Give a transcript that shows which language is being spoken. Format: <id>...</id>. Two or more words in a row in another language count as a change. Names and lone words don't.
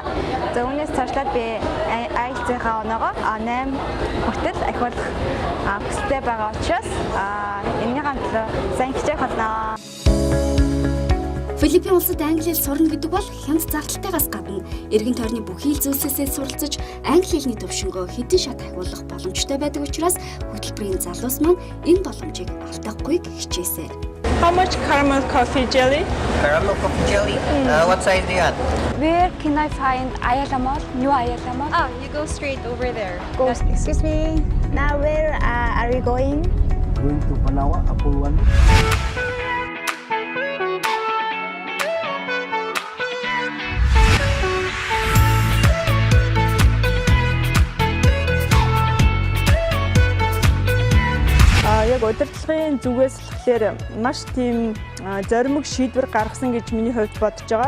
<mn>За үүнээс цаашлаад би IELTS-ийн оноогоо 8 хүртэл ахиулах хүсэлтэй байгаа учраас энэний хамтлаа сайн хичээх болно. Филиппин улсад англи хэл сурна гэдэг бол хямд зардалтайгаас гадна эргэн тойрны бүхий л зүйлсээс суралцаж англи хэлний төвшнгөө хэдэн шат ахиулах боломжтой байдаг учраас хөтөлбөрийн залуус маань энэ боломжийг алдахгүйг хичээсээр.</mn> <en>How much caramel coffee jelly? Caramel coffee jelly? What size do you have? Where can I find Ayala Mall? New Ayala Mall? Oh, you go straight over there. Go. Excuse me. Now where are we going? Going to Panawa, Apol 1.</en> <mn>Яг удирдлагын зүгээс л тэгэхээр маш тийм зоримог шийдвэр гаргасан гэж миний хувьд бодож байгаа.</mn>